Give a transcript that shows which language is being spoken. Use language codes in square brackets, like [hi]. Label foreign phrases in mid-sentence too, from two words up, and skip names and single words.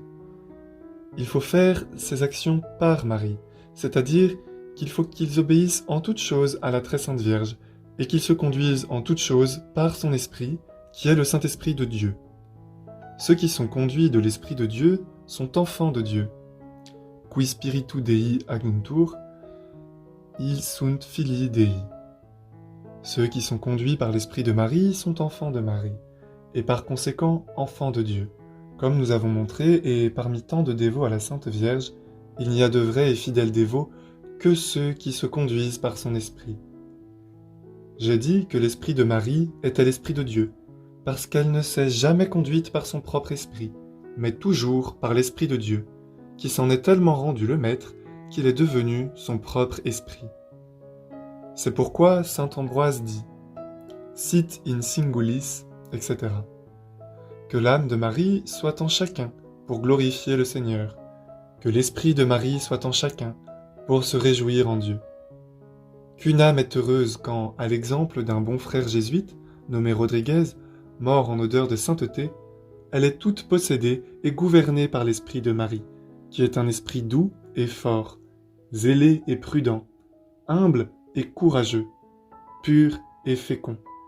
[fr] Il faut faire ces actions par Marie, c'est-à-dire qu'il faut qu'ils obéissent en toutes choses à la très sainte Vierge et qu'ils se conduisent en toutes choses par son Esprit, qui est le Saint-Esprit de Dieu. Ceux qui sont conduits de l'Esprit de Dieu sont enfants de Dieu. [la] Qui spiritu Dei aguntur, ils sunt filii Dei. [fr] Ceux qui sont conduits par l'Esprit de Marie sont enfants de Marie, et par conséquent enfants de Dieu. Comme nous avons montré, et parmi tant de dévots à la Sainte Vierge, il n'y a de vrais et fidèles dévots que ceux qui se conduisent par son Esprit. J'ai dit que l'Esprit de Marie était l'Esprit de Dieu, parce qu'elle ne s'est jamais conduite par son propre esprit, mais toujours par l'Esprit de Dieu, qui s'en est tellement rendu le maître qu'il est devenu son propre esprit. C'est pourquoi saint Ambroise dit « [la] Sit in singulis », [fr] etc. Que l'âme de Marie soit en chacun pour glorifier le Seigneur, que l'esprit de Marie soit en chacun pour se réjouir en Dieu. Qu'une âme est heureuse quand, à l'exemple d'un bon frère jésuite, nommé Rodriguez, mort en odeur de sainteté, elle est toute possédée et gouvernée par l'esprit de Marie, qui est un esprit doux et fort, zélé et prudent, humble et courageux, pur et fécond.